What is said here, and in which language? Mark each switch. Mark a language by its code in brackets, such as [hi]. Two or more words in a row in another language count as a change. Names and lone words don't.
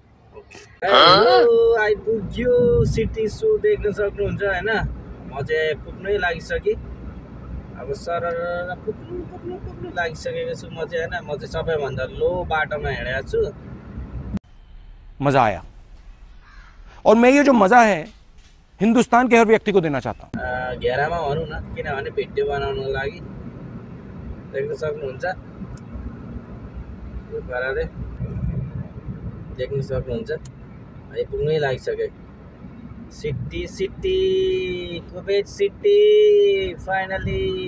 [ne] आइपुग्यो सिटी। सो देख्न सक्नुहुन्छ होइन, म चाहिँ पुग्नै लागिसकेँ। अब सर पुग्नु लागिसकेको छु म चाहिँ होइन। म चाहिँ सबैभन्दा लो बाटोमा हिँडेको छु। [hi] मजा आया और मैं ये जो मजा है हिंदुस्तान के हर व्यक्ति को देना चाहता हूँ। [ne] घेरामा भनौँ न, किनभने भिडियो बनाउनको लागि देख्न सक्नुहुन्छ यो पाराले देख्न सक्नुहुन्छ। आइपुग्नै लागिसक्यो सिटी कुवेत सिटी फाइनली।